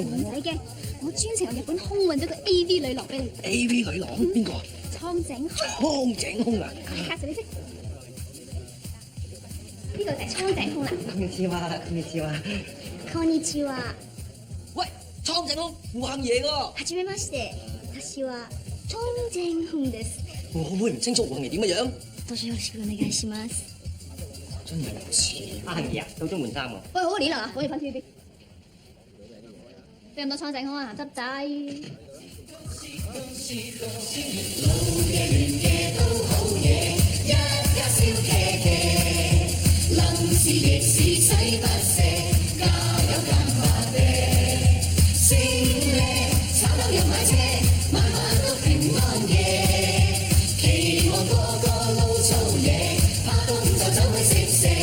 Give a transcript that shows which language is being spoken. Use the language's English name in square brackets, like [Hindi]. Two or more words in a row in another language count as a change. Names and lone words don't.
[Cantonese] 唔使驚，我專程由日本空運咗個 A.V. 女郎俾你。 A.V. 女郎邊個啊？蒼井空。蒼井空啊！介紹你識。呢個就係蒼井空啦。 [Japanese] こんにちは，こんにちは。こんにちは。 [Cantonese] 喂，蒼井空胡杏爺喎。 [Japanese] はじめまして。私は蒼井空です。 [Cantonese] 我可唔可以唔清楚胡杏爺點嘅樣？ [Japanese] どうぞよろしくお願いします。 [Cantonese] 真係唔似。阿杏兒啊，到中門3喎。喂，好年啦，可以翻 TVB。俾咁多蒼井空啊，鹹濕仔。老嘅亂嘅都好嘢，一家笑騎騎，臨時亦是使不捨，加油減法的，升咧炒樓又買車，晚晚都平安夜，期望個個撈粗嘢，怕凍就走去食蛇。